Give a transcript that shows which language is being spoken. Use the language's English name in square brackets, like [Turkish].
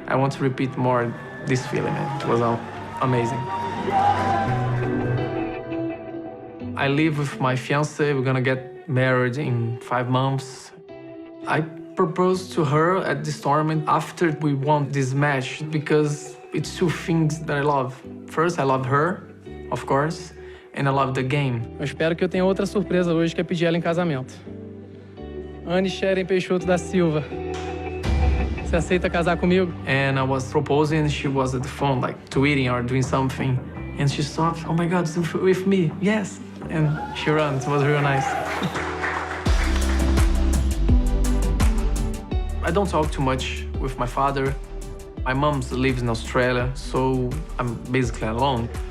[English] I want to repeat more this feeling, man. It was amazing. I live with my fiancée. We're gonna get married in 5 months. I proposed to her at this tournament after we won this match because it's 2 things that I love. First, I love her, of course. And I love the game. [Portuguese] Eu espero que eu tenha outra surpresa hoje, que é pedir ela em casamento. Anne Sharon Peixoto da Silva. Você aceita casar comigo? [English] And I was proposing, and she was at the phone, like tweeting or doing something. And she stopped, oh my God, it's with me, yes. And she ran, it was real nice. I don't talk too much with my father. My mom lives in Australia, so I'm basically alone.